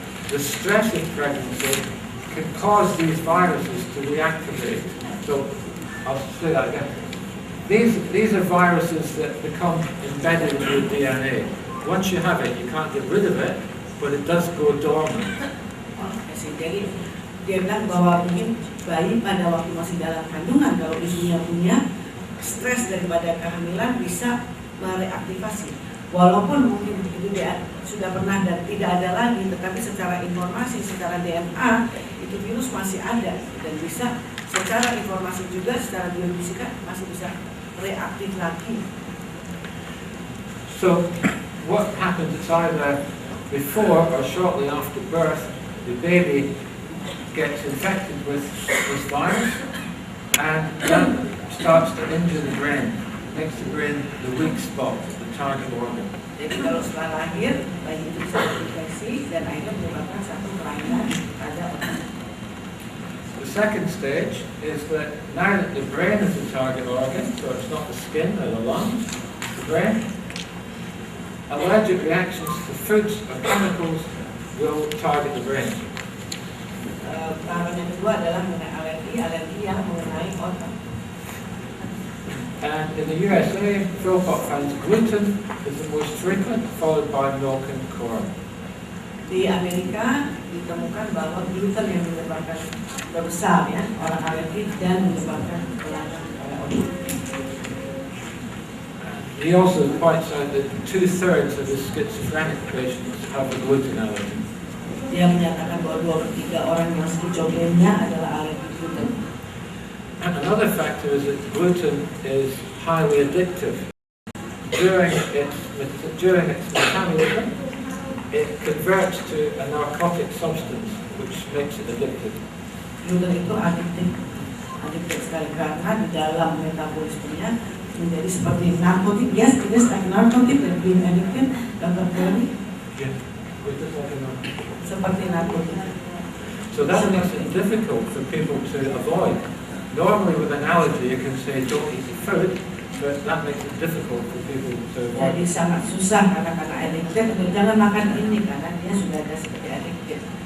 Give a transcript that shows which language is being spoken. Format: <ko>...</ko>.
<en>The stress of pregnancy can cause these viruses to reactivate. So I'll say that again. These are viruses that become embedded in your DNA. Once you have it, you can't get rid of it, but it does go dormant.</en> <id>Jadi dia bilang bahwa mungkin bayi pada waktu masih dalam kandungan, kalau ibunya punya stres daripada kehamilan, bisa mereaktivasi. Walaupun mungkin itu dia sudah pernah dan tidak ada lagi, tetapi secara informasi, secara DNA, itu virus masih ada dan bisa secara informasi juga, secara biofisika masih bisa reaktif lagi.</id> <en>So what happens is either before or shortly after birth, the baby gets infected with this virus, and that starts to injure the brain, makes the brain the weak spot, the target organ.</en> <id>Jadi kalau setelah lahir, bayi itu bisa terinfeksi dan akhirnya menyebabkan satu kelainan pada otak.</id> <en>The second stage is that now that the brain is the target organ, so it's not the skin or the lungs, the brain, allergic reactions to foods or chemicals will target the brain.</en> <id>tahapan yang kedua adalah mengenai alergi yang mengenai otak.</id> <en>And in the USA, Philpott finds gluten is the most frequent, followed by milk and corn.</en> <id>Di Amerika ditemukan bahwa gluten yang menyebabkan terbesar ya orang alergi dan menyebabkan kelainan pada otak.</id> <en>He also points out that 2/3 of his schizophrenic patients have a gluten allergy.</en> <id>Dia menyatakan bahwa 2/3 orang yang skizofrenia adalah alergi gluten.</id> <en>And another factor is that gluten is highly addictive. During its metabolism, it converts to a narcotic substance, which makes it addictive.</en> <id>Gluten itu adiktif sekali karena di dalam metabolismenya menjadi seperti narkotik.</id> <en>Yes, it is like narcotic that being addicted, Dr. Barrie. Yeah, gluten is like a narcotic.</en> <id>Seperti narkotik.</id> <en>So that makes it difficult for people to avoid. Normally with an allergy you can say don't eat the food, but that makes it difficult for people to avoid.</en> <id>Jadi sangat susah karena addicted, jangan makan ini karena dia sudah ada seperti addicted.</id>